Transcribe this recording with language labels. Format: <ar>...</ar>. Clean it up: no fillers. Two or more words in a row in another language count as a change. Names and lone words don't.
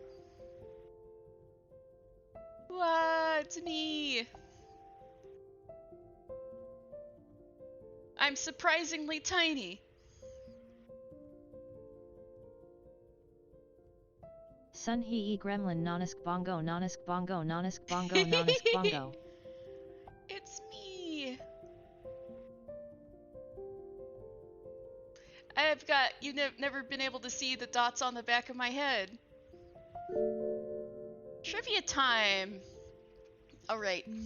<en>What? It's me! I'm surprisingly tiny. Sun hee gremlin nonisk bongo nonisk bongo nonisk bongo nonisk bongo. It's me. I've got, you've never been able to see the dots on the back of my head. Trivia time. Alright.</en>